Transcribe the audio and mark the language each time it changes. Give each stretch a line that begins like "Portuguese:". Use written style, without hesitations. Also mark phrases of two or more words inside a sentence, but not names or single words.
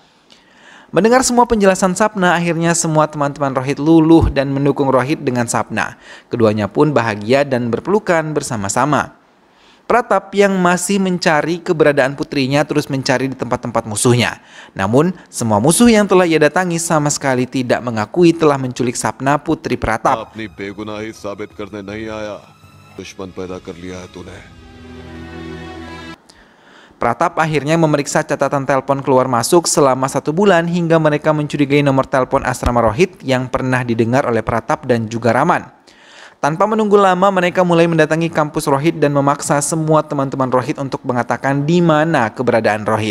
Indonesian: Mendengar semua penjelasan Sapna, akhirnya semua teman-teman Rohit luluh dan mendukung Rohit dengan Sapna. Keduanya pun bahagia dan berpelukan bersama-sama. Pratap yang masih mencari keberadaan putrinya terus mencari di tempat-tempat musuhnya. Namun, semua musuh yang telah ia datangi sama sekali tidak mengakui telah menculik Sapna, putri Pratap.
Hindi: अपनी बेगुनाही साबित करने नहीं आया, दुश्मन पैदा कर लिया है तूने।
Indonesian: Pratap akhirnya memeriksa catatan telepon keluar masuk selama 1 bulan hingga mereka mencurigai nomor telepon asrama Rohit yang pernah didengar oleh Pratap dan juga Raman. Tanpa menunggu lama, mereka mulai mendatangi kampus Rohit dan memaksa semua teman-teman Rohit untuk mengatakan di mana keberadaan Rohit.